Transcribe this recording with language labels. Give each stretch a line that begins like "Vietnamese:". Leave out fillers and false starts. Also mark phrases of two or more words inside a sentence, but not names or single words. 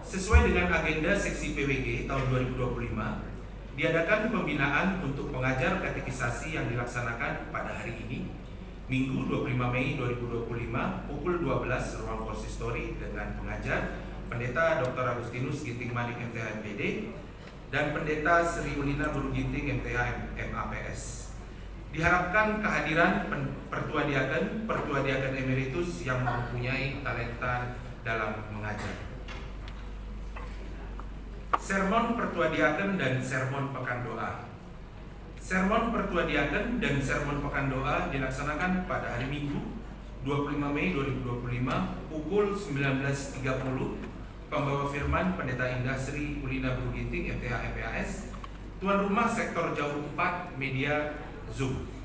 Indonesian: Sesuai dengan agenda seksi PWG tahun 2025, diadakan pembinaan untuk pengajar katekisasi yang dilaksanakan pada hari ini, Minggu 25 Mei 2025 pukul 12 ruang konsistori dengan pengajar Pendeta Dr. Agustinus Ginting Manik MTH MPD dan Pendeta Sri Ulina Guru Ginting MTH MAPS. Diharapkan kehadiran Pertua Diaken Emeritus yang mempunyai talenta dalam mengajar. Sermon Pertua Diaken dan Sermon Pekan Doa. Sermon Pertua Diaken dan Sermon Pekan Doa dilaksanakan pada hari Minggu 25 Mei 2025 pukul 19.30. Pembawa firman Pendeta Indah Sri Ulina Guru Ginting MTH MPAS, Tuan Rumah Sektor Jauh 4 Media Zoom.